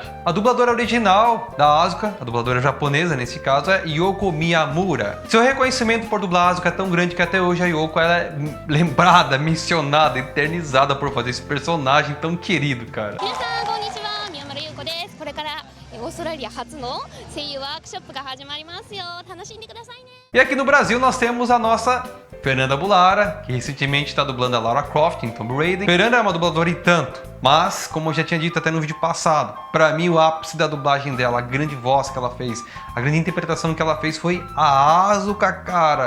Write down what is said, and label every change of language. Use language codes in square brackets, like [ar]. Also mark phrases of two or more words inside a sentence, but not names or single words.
[pt] A dubladora original da Asuka, a dubladora japonesa nesse caso, é Yoko Miyamura. Seu reconhecimento por dublar a Asuka é tão grande que até hoje a Yoko ela é lembrada, mencionada, eternizada por fazer esse personagem tão querido, cara. [ja] オーストラリア初の声優ワークショップが始まりますよ。楽しんでくださいね。 [pt] E aqui no Brasil nós temos a nossa Fernanda Bulara, que recentemente está dublando a Lara Croft em Tomb Raider. Fernanda é uma dubladora e tanto, mas como eu já tinha dito até no vídeo passado, pra mim o ápice da dublagem dela, a grande voz que ela fez, a grande interpretação que ela fez foi a Asuka, cara.